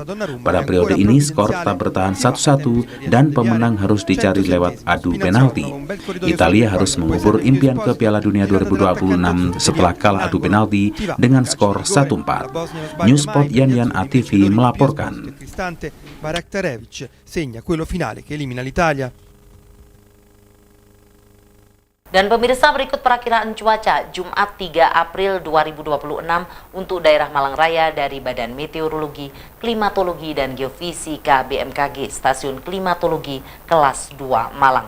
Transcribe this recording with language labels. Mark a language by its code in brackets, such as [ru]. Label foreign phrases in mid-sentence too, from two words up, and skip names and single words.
[id] Pada periode ini skor tetap bertahan 1-1 dan pemenang harus dicari lewat adu penalti. Italia harus mengubur impian ke Piala Dunia 2026 setelah kalah adu penalti dengan skor 1-4. Newsport Yan ATV melaporkan. [it] Baraktarevic segna quello finale che elimina l'Italia. [id] Dan pemirsa, berikut perakiraan cuaca Jumat 3 April 2026 untuk daerah Malang Raya dari Badan Meteorologi, Klimatologi dan Geofisika BMKG Stasiun Klimatologi Kelas 2 Malang.